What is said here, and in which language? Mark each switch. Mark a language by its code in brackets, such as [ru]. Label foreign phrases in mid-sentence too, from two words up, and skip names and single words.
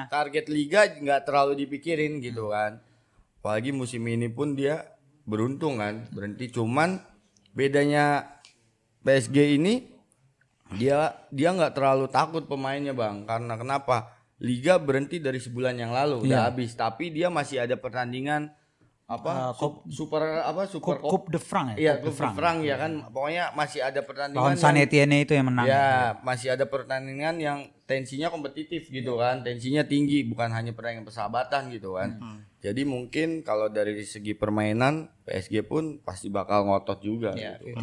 [id] Target liga nggak terlalu dipikirin gitu kan. Apalagi musim ini pun dia beruntung kan berhenti, cuman bedanya PSG ini dia nggak terlalu takut pemainnya Bang, karena kenapa? Liga berhenti dari sebulan yang lalu udah habis, tapi dia masih ada pertandingan Super Coupe de France ya? Iya, Coupe de France ya kan. Pokoknya masih ada pertandingan lawan San Etienne itu yang menang. Ya, masih ada pertandingan yang tensinya kompetitif gitu kan. Tensinya tinggi, bukan hanya pertandingan persahabatan gitu kan. Jadi mungkin kalau dari segi permainan PSG pun pasti bakal ngotot juga gitu.